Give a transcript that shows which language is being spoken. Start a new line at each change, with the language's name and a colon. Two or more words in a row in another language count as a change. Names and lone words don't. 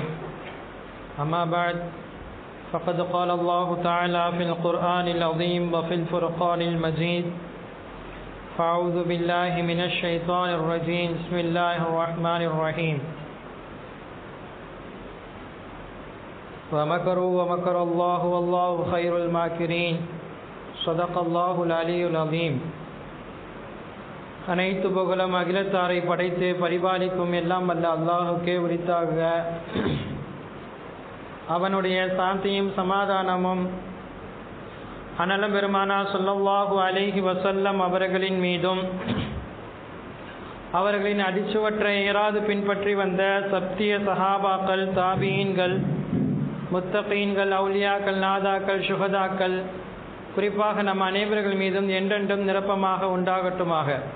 Arabic: أما بعد، فقد قال الله تعالى في القرآن العظيم وفي الفرقان المجيد: فأعوذ بالله من الشيطان الرجيم. بسم الله الرحمن الرحيم. ومكروا ومكر الله والله خير الماكرين. صدق الله العلي العظيم.
Tamil: அனைத்து புகழும் அகிலத்தாரை படைத்து பரிபாலிக்கும் எல்லாம் வல்ல அல்லாஹுக்கே உரித்தாக. அவனுடைய சாந்தியும் சமாதானமும் அனலம் பெருமானா
Arabic: صلى الله عليه وسلم
Tamil: அவர்களின் மீதும் அவர்களின் அடிச்சுவற்றை ஏறாது பின்பற்றி வந்த சத்திய சஹாபாக்கள், தாபீன்கள், முத்தகீன்கள், அவுலியாக்கள், நாதாக்கள், சுஹதாக்கள், குறிப்பாக நம் அனைவர்கள் மீதும் என்றென்றும் நிரப்பமாக உண்டாகட்டுமாக.